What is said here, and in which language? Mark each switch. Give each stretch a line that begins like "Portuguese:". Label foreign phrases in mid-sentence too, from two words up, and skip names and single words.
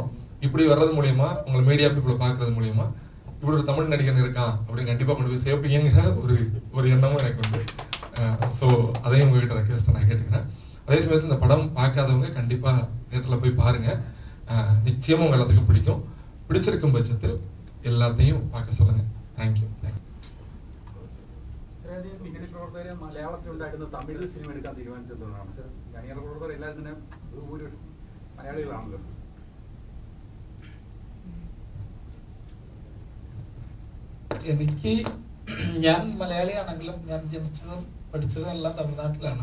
Tamil: இப்படி வர்றது மூலியமா, உங்களை
English: media people
Tamil: பார்க்கறது மூலியமா இப்படி ஒரு தமிழ் நடிகன் இருக்கான் அப்படின்னு கண்டிப்பாக கொண்டு போய் சேர்ப்பீங்கிற ஒரு எண்ணமும் எனக்கு உண்டு. ஸோ அதையும் உங்ககிட்ட ரெக்வெஸ்ட்டை நான் கேட்டுக்கிறேன். அதே சமயத்தில் இந்த படம் பார்க்காதவங்க கண்டிப்பாக தியேட்டரில் போய் பாருங்க. நிச்சயமாக உங்கள் எல்லாத்துக்கும் பிடிக்கும். பிடிச்சிருக்கும் பட்சத்தில் எல்லாத்தையும் பார்க்க சொல்லுங்க. தேங்க்யூ.
Malayalam: മലയാളത്തിൽ ഉണ്ടാക്കുന്ന തമിഴിൽ സിനിമ എടുക്കാൻ തീരുമാനിച്ചതുകൊണ്ടാണ്. അണിയറ പ്രവർത്തകർ എല്ലാവരും തന്നെ ഭൂരിപക്ഷം മലയാളികളാണല്ലോ. എനിക്ക്, ഞാൻ മലയാളിയാണെങ്കിലും ഞാൻ ജനിച്ചതും പഠിച്ചതും എല്ലാം തമിഴ്നാട്ടിലാണ്.